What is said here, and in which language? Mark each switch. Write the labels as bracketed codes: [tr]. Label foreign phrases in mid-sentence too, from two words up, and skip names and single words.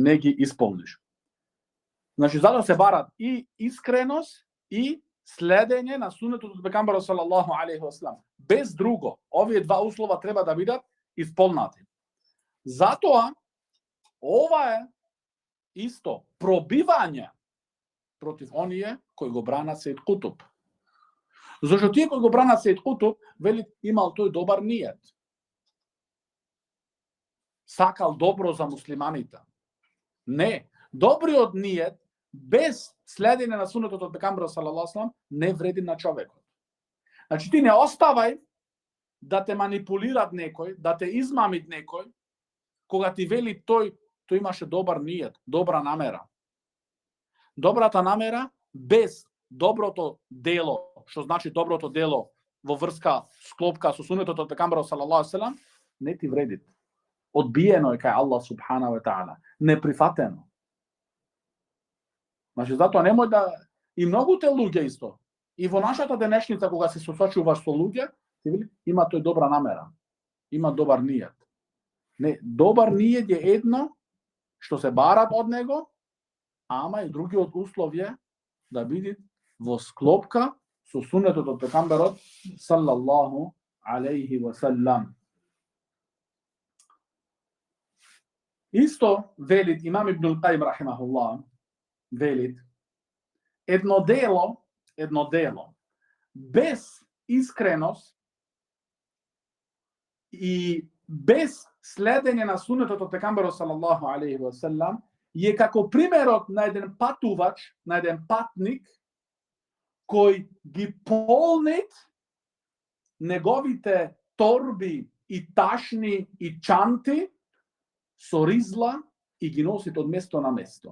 [mk] Значи за да се барат и искреност и следење на сунетот од пекамбарот [ar] صلى الله عليه وسلم. [mk] Без друго, овие два услова треба да бидат исполнати. Затоа, ова е исто пробивање против оние кои го бранат Сејид Кутуб. Зашто тие кои го бранат Сејид Кутуб, вели имал тој добар ниет. Сакал добро за муслиманите. Не, добриот ниет без следење на сунетот од пекамбарот [ar] صلى الله عليه وسلم [mk] не вреди на човекот. Значи ти не оставај да те манипулират некој, да те измамит некој, кога ти вели тој имаше добар ниет, добра намера. Добрата намера без доброто дело, што значи доброто дело во врска склопка со сунетот од пекамбарот [ar] صلى الله عليه وسلم, [mk] не ти вреди. Одбиено е кај Аллах [ar] سبحانه وتعالى, [mk] неприфатено. Значи затоа немој да и многуте луѓе исто. И во нашата денешница кога се сосочуваш со луѓе, ти вели има тој добра намера, има добар ниет. Не, добар ниет е едно што се барат од него, ама и другиот услов е да биде во склопка со сунетот од пекамбарот [ar] صلى الله عليه وسلم. [mk] Исто велит имам Ибн ал-Каим рахимахуллах, велит едно дело без искреност и без следење на сунетот од пекамбарот [ar] صلى الله عليه وسلم [mk] е како примерот на еден патувач, на еден патник кој ги полнит неговите торби и ташни и чанти со ризла и ги носит од место на место.